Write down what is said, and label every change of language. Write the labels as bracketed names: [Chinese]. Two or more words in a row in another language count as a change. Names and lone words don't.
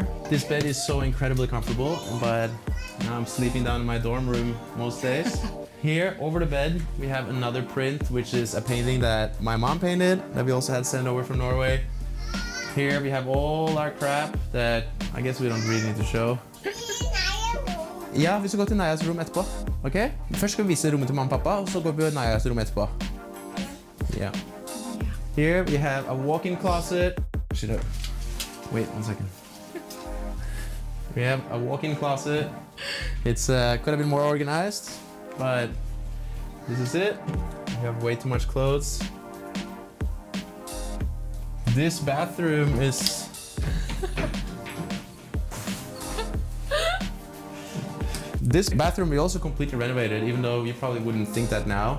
[English] This bed is so incredibly comfortable, but now I'm sleeping down in my dorm room most days. Here, over the bed, we have another print, which is a painting that my mom painted, that we also had sent over from Norway. Here we have all our crap that I guess we don't really need to show. [Norwegian] Ja, vi skal gå til Nayas rom etterpå. Ok? Først skal vi vise rommet til mamma og pappa, og så går vi til Nayas rom etterpå. [English] Yeah. Here we have a walk-in closet. Wait 1 second. We have a walk-in closet. It's could have been more organized, but this is it. We have way too much clothes. This bathroom is This bathroom we also completely renovated, even though you probably wouldn't think that now.